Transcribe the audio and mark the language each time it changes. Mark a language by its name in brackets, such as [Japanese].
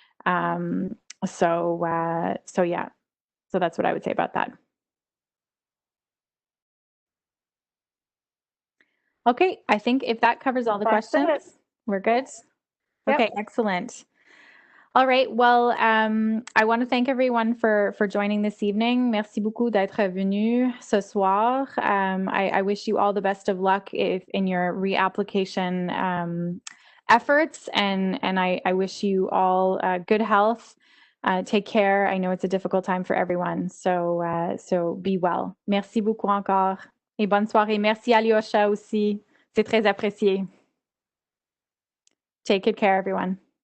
[English] So yeah, so that's what I would say about that. Okay, I think if that covers all the questions, we're good. Yep. Okay, excellent. All right. Well, I want to thank everyone for joining this evening. [French] Merci beaucoup d'être venu ce soir. [English] I wish you all the best of luck in your reapplication efforts, and I wish you all good health. Take care. I know it's a difficult time for everyone, so be well. [French] Merci beaucoup encore et bonne soirée. Merci Alyosha aussi. C'est très apprécié. [English] Take good care, everyone.